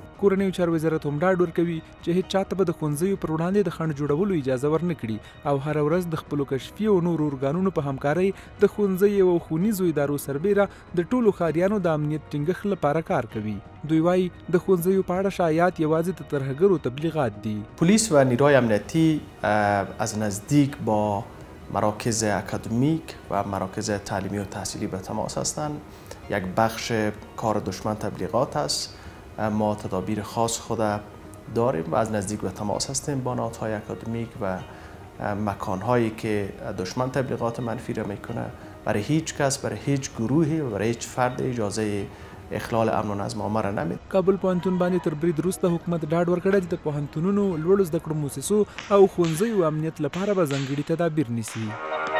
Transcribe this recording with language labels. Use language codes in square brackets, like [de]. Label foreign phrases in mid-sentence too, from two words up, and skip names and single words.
[ps] کورنیو چارو وزارت هم ډاډ ورکوي چې هېڅ چاته به د ښوونځیو پر وړاندې د خنډ جوړولو اجازه ورنه کړي او هره ورځ د خپلو کشفي او نورو ارګانونو په همکارۍ د ښوونځیو او ښوونیزو ادارو سربیره د ټولو ښاریانو د امنیت ټینګښت لپاره کار کوي. دوی وایي د ښوونځیو په اړه شایعات یوازې د ترهګرو تبلیغات دي. [fa] پلیس و نیروهای امنیتی از نزدیک با مراکز اکادمیک و مراکز تعلیمی و تحصیلی به تماس هستند. یک بخش کار دشمن تبلیغات است. ما تدابیر خاص خود داریم و از نزدیک به تماس هستیم با نهادهای اکادمیک و مکانهایی که دشمن تبلیغات منفی را میکنه. برای هیچ کس، برای هیچ گروهی و برای هیچ فرد اجازه اخلال امن و نظم عامه را نمیده. [ps] کابل پوهنتون باندې تر برید وروسته حکومت ډاډ ورکړی چې د پوهنتونونو، لوړو زده کړو مؤسسو او ښوونځیو امنیت لپاره به ځانګړي تدابیر نیسي.